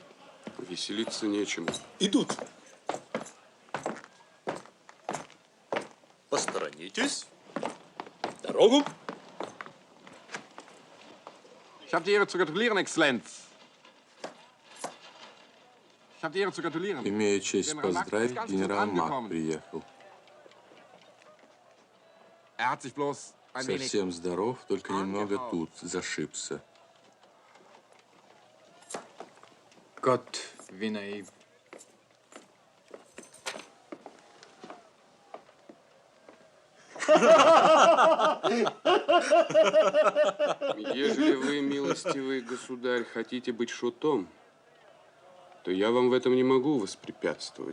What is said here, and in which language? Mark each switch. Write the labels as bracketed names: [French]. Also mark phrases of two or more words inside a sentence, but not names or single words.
[Russian] Веселиться нечему. Идут. Посторонитесь. Дорогу. [German] Ich habe die Ehre zu gratulieren, Exzellenz. Ich habe die Ehre zu gratulieren. [Russian] Имею честь Генерал Мак поздравить, [German] ist ganz [Russian] генерал [German] gut [Russian] Мак [German] angekommen. [Russian] приехал. [German] Hat sich bloß ein wenig [Russian] Совсем здоров, только немного тут зашибся. [German] Gott, wie naiv. [Russian] Ежели вы, милостивый государь, хотите быть шутом, то я вам в этом не могу воспрепятствовать.